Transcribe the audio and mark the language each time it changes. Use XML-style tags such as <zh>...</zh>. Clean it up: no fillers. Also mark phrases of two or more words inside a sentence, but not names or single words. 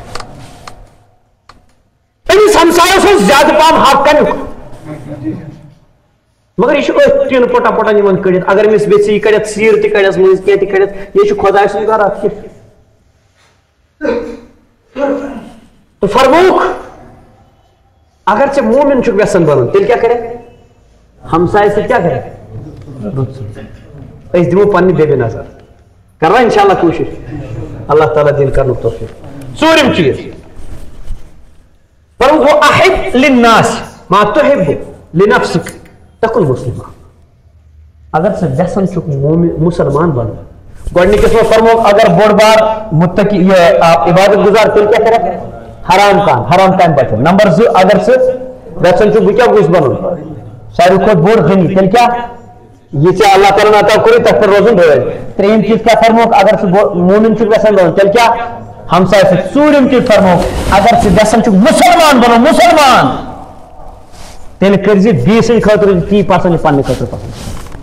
<ks>أمِس ہمسایس اوس زیادٕ پہم حق کمیُک مگر یہِ چھُ أتھۍ ٹیٖنہٕ پۄٹا پۄٹا نِوان کٔڑِتھ اگر أمِس ویژھِ یہِ کڑٮ۪تھ سیٖر تہِ کڑٮ۪س مٔنٛزۍ کینٛہہ تہِ کڑٮ۪تھ یہِ چھُ خۄداے سُنٛد گرٕ اَتھ کیٛاہ تہٕ فرمووُکھ اگر ژےٚ مومن چھُکھ یژھان بنُن تیٚلہِ کیٛاہ کرکھ ہمساے سۭتۍ کیٛاہ کرکھ أسۍ دِمو پننہِ بیٚبہِ نظر کروا</ks> <ar>انشاء اللہ</ar> <ks>کوٗشِش اللہ تعالیٰ دِنۍ کرنُک توفیٖق ژوٗرِم چیٖز فرمووُکھ</ks> <ar>وَأَحِبْ لِلنَّاسِ مَا تُحِبُّ لِنَفْسِكَ تَكُن مُسلِمًا</ar> <ks>اگر ژٕ یژھان چھُکھ مُسلمان بنُن گۄڈٕنِکِس منٛز فرمووُکھ اگر بوٚڑ بار مُتقی یہِ عبادت گُزار تیٚلہِ کیٛاہ کرکھ حرام کامہِ بچُن نمبر 2 اگر ژٕ یژھان چھُکھ بہٕ کیٛاہ گوٚژھ بنُن ساروی کھۄتہٕ بوٚڑ غنی تیٚلہِ کیٛاہ یہِ ژےٚ اللہ تعالیٰ عطا کوٚرُے تتھ پٮ۪ٹھ روزُن رٲضۍ ترٛیٚیِم چیٖز کیٛاہ فرمووُکھ اگر ژٕ مومن چھُکھ یژھان بنُن تیٚلہِ کیٛاہ ہمساے سۭتۍ ژوٗرِم چیٖز فرمووُکھ اگر ژٕ یژھان چھُکھ مُسلمان بنُن مُسلمان تیٚلہِ کٔرۍ زِ بیٚیہِ سٕنٛدِ خٲطرٕ تی پسنٛد یہِ پننہِ خٲطرٕ پسنٛد</ks>